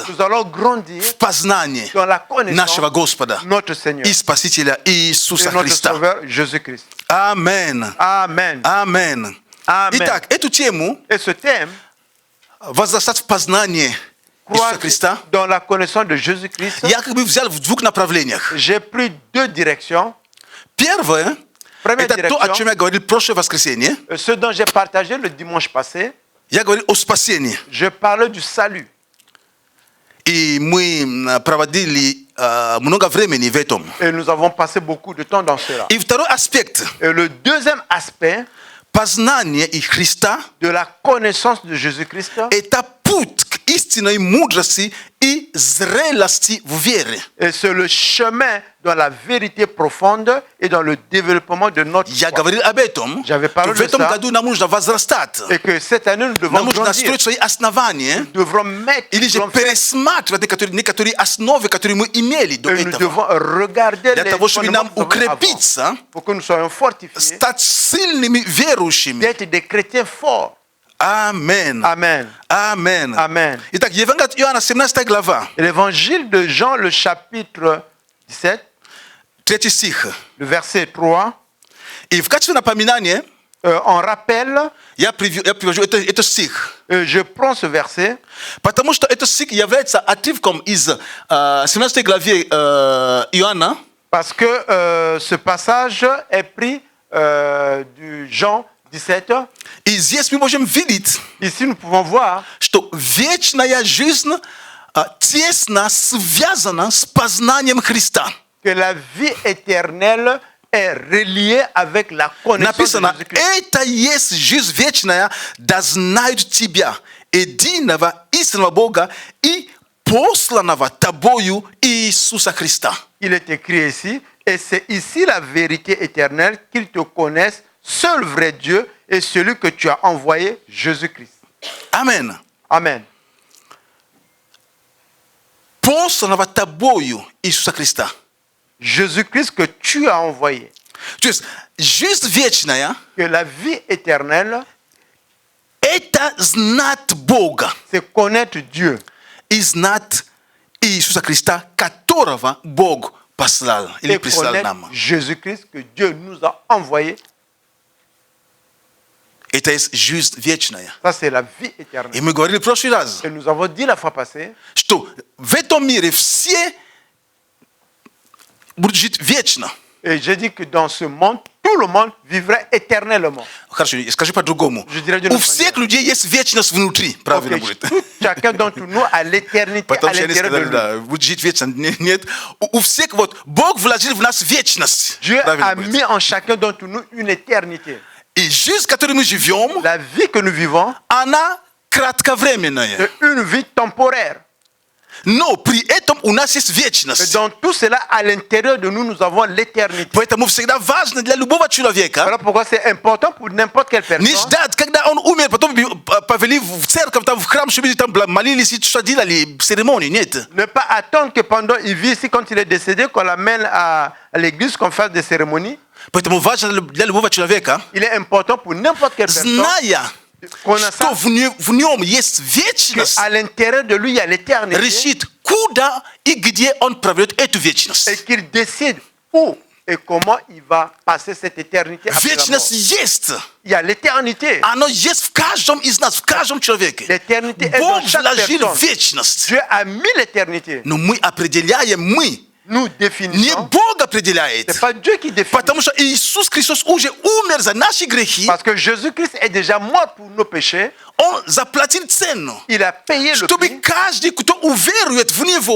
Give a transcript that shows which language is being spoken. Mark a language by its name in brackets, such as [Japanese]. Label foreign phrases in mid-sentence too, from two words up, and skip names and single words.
[French] nous allons grandir [Russian] в познании [French] dans la connaissance [Russian] нашего Господа [French] de notre Seigneur [Russian] и Спасителя [French] et [Russian] Иисуса [French] notre [Russian] Христа. [French] Sauveur Jésus-Christ. [Russian] Аминь. [French] Amen. [Russian] Аминь. [French] Amen. [Russian] Итак, эту тему [French] Et ce thème, [Russian] возрастать в познании Иисуса [French] croître [Russian] Христа, [French] dans la connaissance de Jésus-Christ, [Russian] я как бы взял в двух направлениях. [French] j'ai pris deux directions. [Russian] Первое, [French] Première [Russian] это то, о [French] direction, [Russian] чем я говорил в прошлое воскресенье. [French] ce dont j'ai partagé le dimanche passé, [Russian] Я говорил о спасении. [French] je parlais du salut. [Russian] И мы проводили много времени в этом. [French] Et nous avons passé beaucoup de temps dans cela. [Russian] И второй аспект [French] Et le deuxième aspect [Russian] познания и Христа [French] de la connaissance de Jésus-Christ, – [Russian] это путь к истинной мудрости и зрелости в вере. [French] et c'est le chemin dans la vérité profonde et dans le développement de notre [Russian] Я [French] foi. [Russian] говорил об этом. [French] J'avais parlé [Russian] В [French] de [Russian] этом [French] ça. [Russian] году нам нужно возрастать. [French] Et que cette année, nous devons [Russian] Нам нужно [French] grandir. [Russian] строить свои основания. [French] Nous devrons mettre, [Russian] Или [French] nous [Russian] же [French] devons faire- [Russian] пересматривать некоторые основы, которые мы имели до [French] et nous [Russian] этого. [French] devons regarder [Russian] Для [French] les [Russian] того, чтобы [French] fondements [Russian] нам [French] que nous avons avant, [Russian] укрепиться, [French] pour que nous soyons fortifiés, [Russian] стать сильными верующими. [French] d'être des chrétiens forts. [Russian] Аминь. [French] Amen. [Russian] Аминь. [French] Amen. [Russian] Итак, Евангелие от Иоанна, 17 глава, [French] Et l'évangile de Jean, le chapitre 17, [Russian] 3 стих. [French] le verset 3, [Russian] И в качестве напоминания [French] en rappel, [Russian] я привожу этот стих. [French] je prends ce verset [Russian] Потому что этот стих является отрывком из 17 главе Иоанна, [French] parce que ce passage est pris du Jean 17. [Russian] и здесь мы можем видеть, [French] Ici, nous pouvons voir [Russian] что вечная жизнь тесно связана с познанием Христа. [French] que la vie éternelle est reliée avec la connaissance de [Russian] Написано, [French] Jésus-Christ. [Russian] это есть жизнь вечная, да знают тебя, единого истинного Бога и посланного тобою Иисуса Христа. [French] Il est écrit ici, et c'est ici la vérité éternelle, qu'ils te connaissent, seul vrai Dieu et celui que tu as envoyé, Jésus-Christ. [Russian] Аминь. [French] Amen. [Russian] Посланного тобою Иисуса Христа. [French] Jésus-Christ que tu as envoyé. [Russian] То есть жизнь вечная [French] Que la vie éternelle – [Russian] это знать Бога. [French] C'est connaître Dieu. [Russian] И знать Иисуса Христа которого Бог послал. Ili [French] Et [Russian] prislal [French] connaître [Russian] nama. [French] Jésus-Christ que Dieu nous a envoyé. [Russian] Это есть жизнь вечная. [French] Ça, c'est la vie éternelle. [Russian] И мы говорили в прошлый раз, [French] Et nous avons dit la fois passée [Russian] что в этом мире все будут жить вечно. [French] et j'ai dit que dans ce monde, tout le monde vivrait éternellement. [Russian] Хорошо, скажи по-другому. [French] Je dirais d'une [Russian] У [French] autre [Russian] всех людей есть вечность внутри. Правильно [French] Ok, [Russian] будет. [French] chacun d'entre nous a l'éternité [Russian] Потом [French] à [Russian] все они [French] l'intérieur de [Russian] сказали, [French] lui. [Russian] да, будет жить вечно. Нет. У всех, вот, Бог вложил в нас вечность. [French] Dieu [Russian] Правильно [French] a [Russian] будет. [French] mis en chacun d'entre nous une éternité. [Russian] И жизнь, в которой мы живем, [French] La vie que nous vivons, [Russian] она кратковременная. [French] c'est une vie temporaire. [Russian] Но при этом у нас есть [French] Mais [Russian] вечность. [French] dans tout cela, à l'intérieur de nous, nous avons l'éternité. [Russian] Поэтому всегда важно для любого человека [French] Voilà pourquoi c'est important pour n'importe quelle [Russian] не [French] personne [Russian] ждать, когда он умер, потом повели в церковь, там в храм, чтобы там молились и что делали, церемонии. Нет. [French] ne pas attendre que pendant il vit ici, quand il est décédé, qu'on l'amène à l'église, qu'on fasse des cérémonies. [Russian] Поэтому важно для любого человека, [French] Il est important pour n'importe quelle personne [Russian] зная, [French] qu'on a [Russian] что [French] ça, [Russian] в нем есть вечность, [French] qu'à l'intérieur de lui, il y a l'éternité [Russian] решит, куда и где он проведет эту вечность. [French] et qu'il décide où et comment il va passer cette éternité après la mort. [Russian] Вечность есть. [French] Il y a l'éternité. [Russian] Оно есть в каждом из нас, в каждом человеке. [French] L'éternité est [Russian] Бог [French] dans chaque [Russian] вложил [French] personne. [Russian] вечность. [French] Dieu a mis l'éternité. [Russian] Но мы определяем, [French] Nous [Russian] не [French] définissons. [Russian] Бог определяет. [French] C'est pas Dieu qui définit. [Russian] Потому что Иисус Христос уже умер за наши грехи. [French] Parce que Jésus-Christ est déjà mort pour nos péchés. [Russian] Он заплатил цену. [French] Il a payé le [Russian] Чтобы [French] prix. [Russian] каждый, кто уверует в Него,